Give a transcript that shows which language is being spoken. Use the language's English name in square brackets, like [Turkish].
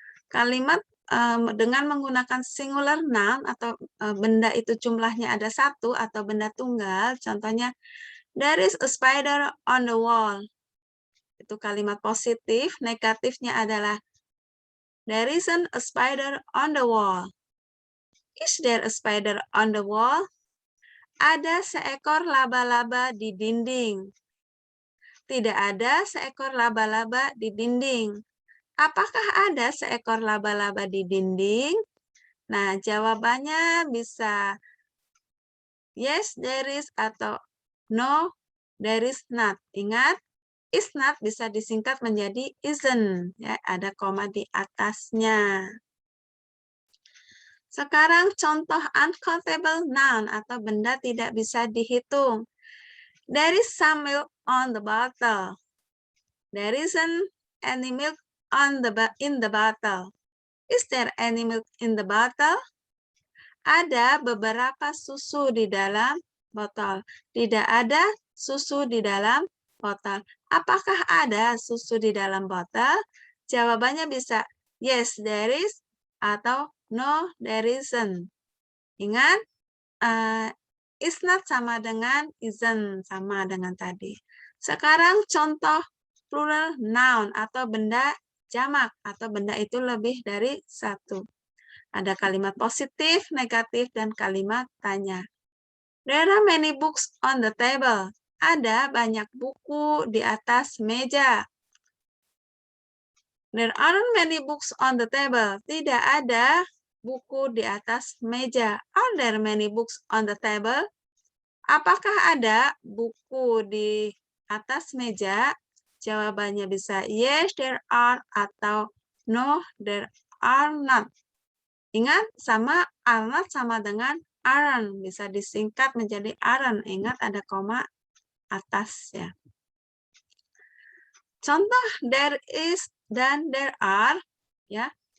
[Indonesian] Kalimat dengan menggunakan singular noun atau benda itu jumlahnya ada satu atau benda tunggal. Contohnya, [English] there is a spider on the wall. [Indonesian] Itu kalimat positif. Negatifnya adalah [English] there isn't a spider on the wall. Is there a spider on the wall? [Indonesian] Ada seekor laba-laba di dinding. Tidak ada seekor laba-laba di dinding. Apakah ada seekor laba-laba di dinding? Nah, jawabannya bisa [English] yes, there is, [Indonesian] atau [English] no, there is not. [Indonesian] Ingat, is not bisa disingkat menjadi isn't. Ya, ada koma di atasnya. Sekarang contoh uncountable noun atau benda tidak bisa dihitung. [English] There is some milk on the bottle. There isn't any milk in the bottle. Is there any milk in the bottle? [Indonesian] Ada beberapa susu di dalam botol. Tidak ada susu di dalam botol. Apakah ada susu di dalam botol? Jawabannya bisa [English] yes, there is, [Indonesian] atau [English] no, there isn't. [Indonesian] Ingat, is not sama dengan isn't, sama dengan tadi. Sekarang contoh plural noun atau benda jamak, atau benda itu lebih dari satu. Ada kalimat positif, negatif, dan kalimat tanya. [English] There are many books on the table. [Indonesian] Ada banyak buku di atas meja. [English] There aren't many books on the table. [Indonesian] Tidak ada buku di atas meja. [English] Are there many books on the table? [Indonesian] Apakah ada buku di atas meja? Jawabannya bisa [English] yes, there are, [Indonesian] atau [English] no, there are not. [Indonesian] Ingat, sama are not sama dengan aren't. Bisa disingkat menjadi aren't. Ingat, ada koma atas ya. Contoh there is dan there are ya.